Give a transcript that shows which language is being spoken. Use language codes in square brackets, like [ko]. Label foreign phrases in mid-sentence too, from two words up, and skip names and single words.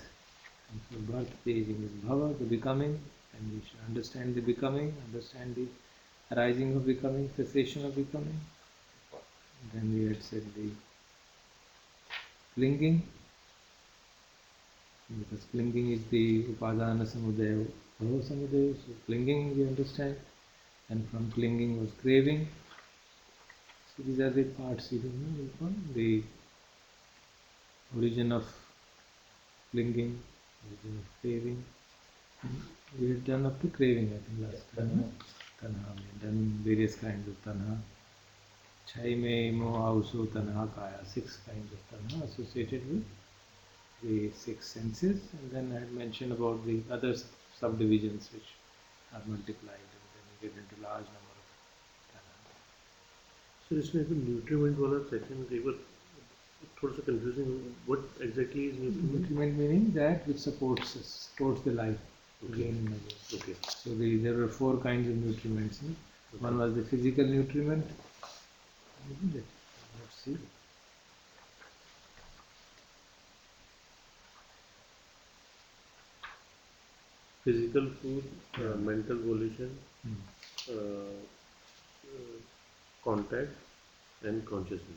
[en] And for birth, the aging is bhava, the becoming, and we should understand the becoming, understand the arising of becoming, cessation of becoming. Then we had said the clinging, because clinging is the [pi] upadana samudaya, bhava samudaya, [en] so clinging we understand, and from clinging was craving. So these are the parts you don't know, the origin of clinging, origin of craving. We had done up to craving, I think, last time. Tanha, we had done various kinds of tanha. [pi] Chai me mo auso tanha kaya, [en] 6 kinds of tanha associated with the 6 senses, and then I had mentioned about the other subdivisions which are multiplied, and then you get into large number of tanha. [hi] So इसमें जो nutriment वाला section कई बार थोड़ा सा confusing. [en] What exactly is nutriment? Nutriment meaning that which supports us, supports the life. Okay. Again and again. Okay. So there were 4 kinds of nutriments. No? Okay. One was the physical nutriment. Let's see. Physical food, mental volition, contact, and consciousness.